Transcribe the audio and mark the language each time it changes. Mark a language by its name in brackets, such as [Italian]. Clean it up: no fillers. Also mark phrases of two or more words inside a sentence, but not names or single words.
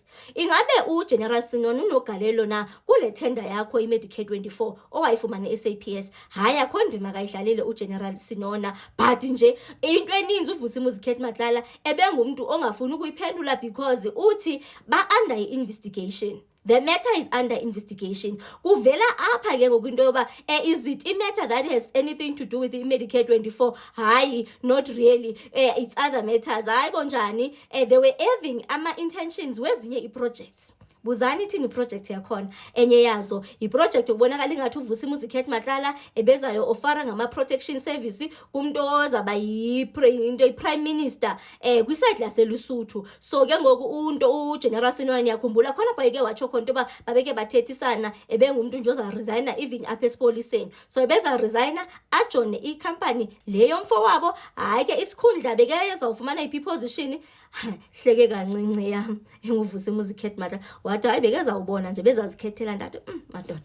[Xhosa] Ingabe uGeneral Sinona unogalelo na kule tender yakho iMedicare 24 owayifumana eSAPS? Hayi akho ndima kayidlalile uGeneral Sinona but nje into eninzi uVusimuzi Kate Matlala ebengumuntu ongafuni ukuyiphendula because uthi ba [English] under investigation. The matter is under investigation. [Xhosa] Kuvela apha ke ngokwinto yoba [English] is it a matter that has anything to do with the Medicare 24? Hayi, not really. It's other matters. [Xhosa] Hayi bonjani. [English] They were having ama-intentions wezinye i-projects. [Xhosa] Buzani thini project yakhona enye yazo i-project okubonakala ingathi uVusimuzi Kate Matlala ebezayo ofara ngama-protection service kumuntu ozaba i-prime minister kwiside laseLusuthu. So ke ngoku uGeneral Sinona yakhumbula khona bayeke watsho khona into yoba babeke bathethisana ebengumuntu nje oza resigner even apha esipoliseni. So ebeza resigner ajone i-company leyo mfowabo. Hayi ke isikhundla beke ezawufumana i-position hleke kancinci yam enguVusimuzi Kate Matlala wathi hayi bekeza ubona nje bezazikhethela ndathi madoda.